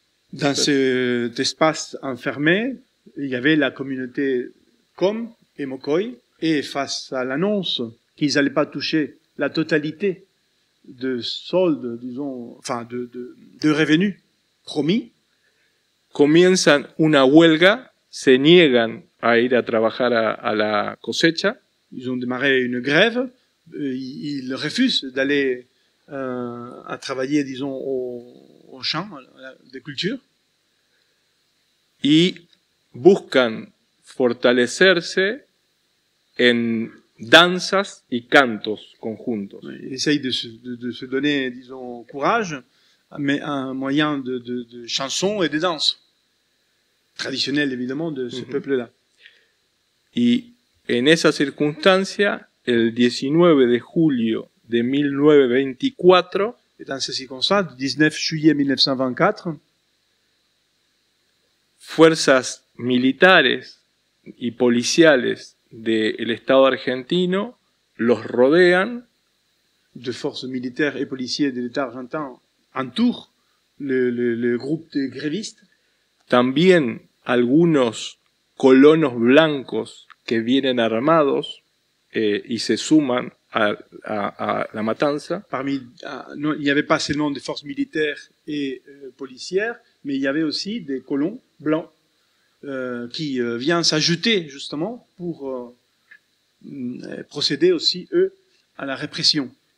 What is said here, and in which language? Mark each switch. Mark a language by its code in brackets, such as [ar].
[fr] dans cet espace enfermé, il y avait la communauté Com et Mocoy, et face à l'annonce qu'ils n'allaient pas toucher la totalité de soldes, disons, enfin de revenus promis, [es] comienzan una huelga, se niegan a ir a trabajar a la cosecha. [fr] Ils ont démarré une grève, ils refusent d'aller à travailler, disons, au champ de culture. [es] Y buscan fortalecerse en danzas y cantos conjuntos. [fr] Ils essayent de se donner, disons, courage, mais un moyen de chansons et de danses, traditionnelles évidemment de ce peuple-là. [es] Y en esa circunstancia, el 19 de julio de 1924, [fr] et dans ces circonstances, 19 juillet 1924, [es] fuerzas militares y policiales del Estado argentino los rodean. [fr] De forces militaires et policiers de l'État argentin entourent le groupe de grévistes. [es] También algunos colonos blancos que vienen armados y se suman a la matanza. [fr] Parmi, non, il n'y avait pas seulement des forces militaires et policières, mais il y avait aussi des colons blancs qui viennent s'ajouter justement pour procéder aussi, eux, à la répression.